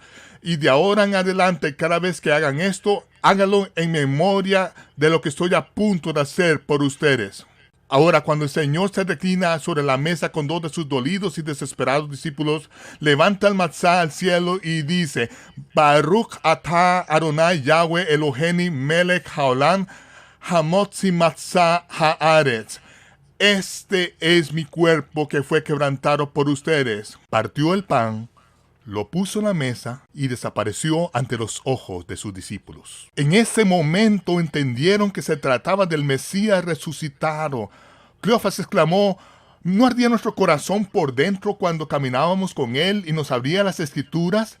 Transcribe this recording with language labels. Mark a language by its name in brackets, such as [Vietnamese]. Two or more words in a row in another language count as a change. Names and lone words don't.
[Spanish] Y de ahora en adelante, cada vez que hagan esto, háganlo en memoria de lo que estoy a punto de hacer por ustedes. Ahora, cuando el Señor se reclina sobre la mesa con 2 de sus dolidos y desesperados discípulos, levanta el matzá al cielo y dice, [Hebrew] ברוך אתה אדוני יהוה אלוהינו מלך העולם, המוציא מצה הארץ. [Spanish] Este es mi cuerpo que fue quebrantado por ustedes. Partió el pan, lo puso en la mesa y desapareció ante los ojos de sus discípulos. En ese momento entendieron que se trataba del Mesías resucitado. Cleofas exclamó, ¿no ardía nuestro corazón por dentro cuando caminábamos con él y nos abría las Escrituras?